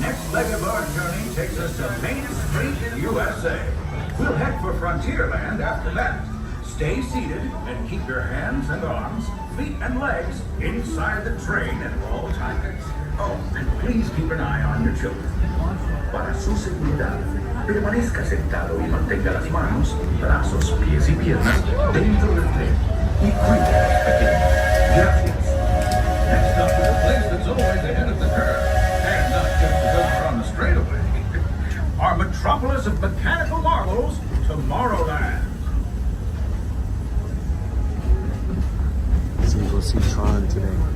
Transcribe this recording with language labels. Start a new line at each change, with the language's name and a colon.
English: Next leg of our journey takes us to Main Street, USA. We'll head for Frontierland after that. Stay seated and keep your hands and arms, feet and legs inside the train at all times. Oh, and please keep an eye on your children.
Spanish: Para su seguridad, permanezca sentado y mantenga las manos, brazos, pies y piernas dentro del tren. Y cuide a los pequeños. Gracias.
English: Next up is a place that's always ahead of the curve. And not just because we're on the straightaway. Our metropolis of mechanical marvels, Tomorrowland. So we'll see Tron today.